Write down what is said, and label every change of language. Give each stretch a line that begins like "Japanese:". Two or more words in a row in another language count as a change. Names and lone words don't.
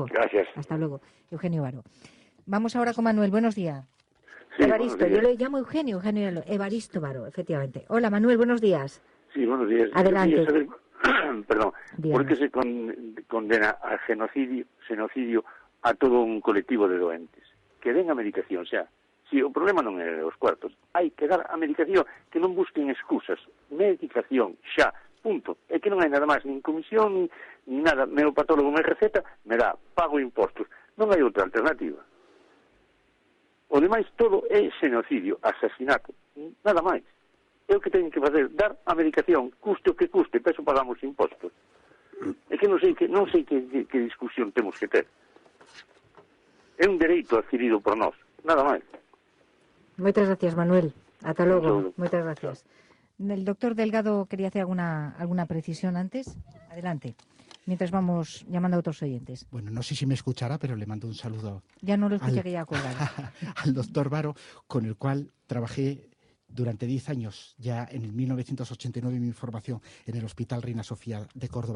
Spanish: Gracias. Hasta luego. Eugenio Baro. Vamos ahora con Manuel. Buenos días. Sí, Evaristo, yo le llamo Eugenio Evaristo Baro, efectivamente. Hola, Manuel, buenos días. Sí, buenos días. Adelante. Perdón, Dígame. ¿por qué se condena a genocidio a todo un colectivo de doentes?
Galician: Que den a medicación, o sea, si o problema non é os cuartos, hai que dar a medicación, que non busquen excusas, medicación, xa, punto. É que non hai nada máis, nin comisión, nin nada, meu patólogo me receta, me dá, pago impostos, non hai outra alternativa. O demais todo é xenocidio, asasinato, nada máis. É o que teñen que facer, dar a medicación, custe o que custe, peso pagamos impostos. É que non sei que discusión temos que ter. É un dereito adquirido por nós, nada máis.
Spanish: Muchas gracias, Manuel. Hasta luego. Muchas Muchas gracias. El doctor Delgado quería hacer alguna precisión antes. Adelante. Mientras vamos llamando a otros oyentes. Bueno, no sé si me escuchará, pero le mando un saludo. Ya no lo escuché, que ya ha colgado. Al doctor Baro, con el cual trabajé durante 10 años, ya en el 1989, mi formación en el Hospital Reina Sofía de Córdoba.